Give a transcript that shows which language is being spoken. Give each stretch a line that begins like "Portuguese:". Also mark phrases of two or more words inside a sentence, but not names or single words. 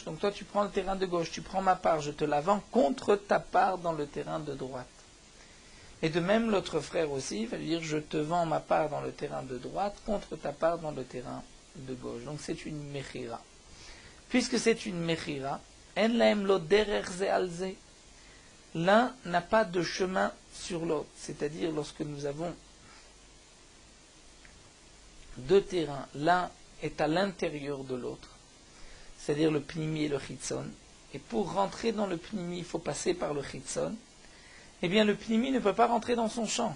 French: Donc toi tu prends le terrain de gauche, tu prends ma part, je te la vends contre ta part dans le terrain de droite. Et de même, l'autre frère aussi va lui dire, je te vends ma part dans le terrain de droite contre ta part dans le terrain de gauche. Donc c'est une mechira. Puisque c'est une mechira,
Hebrew: אין להם לו דרך זה על זה.
French: L'un n'a pas de chemin sur l'autre. C'est-à-dire, lorsque nous avons deux terrains, l'un est à l'intérieur de l'autre, c'est-à-dire le pnimi et le chitzon, et pour rentrer dans le pnimi, il faut passer par le chitzon, eh bien le pnimi ne peut pas rentrer dans son champ.